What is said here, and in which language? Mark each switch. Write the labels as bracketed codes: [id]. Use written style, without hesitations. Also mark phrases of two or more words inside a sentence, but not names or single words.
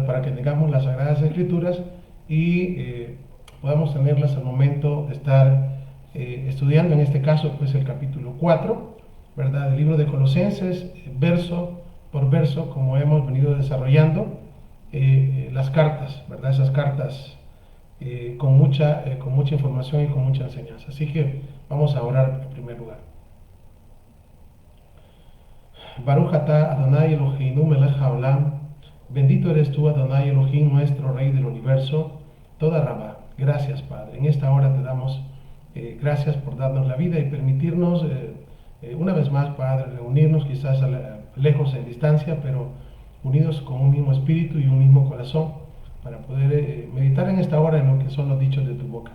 [es] Para que tengamos las Sagradas Escrituras y podamos tenerlas al momento de estar estudiando, en este caso, pues el capítulo 4, ¿verdad? Del libro de Colosenses, verso por verso, como hemos venido desarrollando las cartas, ¿verdad? Esas cartas con mucha información y con mucha enseñanza. Así que vamos a orar en primer lugar. [he] ברוך אתה אדוני אלוהינו מלך העולם. [es] Bendito eres tú, Adonai Elohim, nuestro Rey del universo. [he] תודה רבה. [es] Gracias, Padre. En esta hora te damos gracias por darnos la vida y permitirnos una vez más, Padre, reunirnos quizás lejos en distancia, pero unidos con un mismo espíritu y un mismo corazón para poder meditar en esta hora en lo que son los dichos de tu boca.